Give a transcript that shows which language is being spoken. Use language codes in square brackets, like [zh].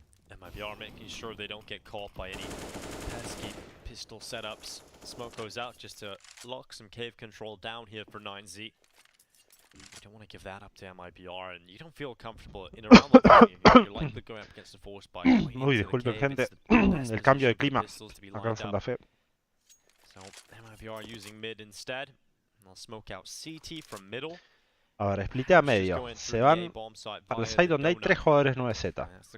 [en] MIBR making sure they don't get caught by any pesky pistol setups. Smoke goes out just to lock some cave control down here for 9Z. You don't want to give that up to MIBR, and you don't feel comfortable in a round like that. You're likely going up against the force by. [es] Uy, disculpen gente, el cambio de clima acá en Santa Fe. [en] So MIBR using mid instead. They'll smoke out CT from middle. [es] A ver, splitea medio. Se van para el side donde hay 3 jugadores 9Z.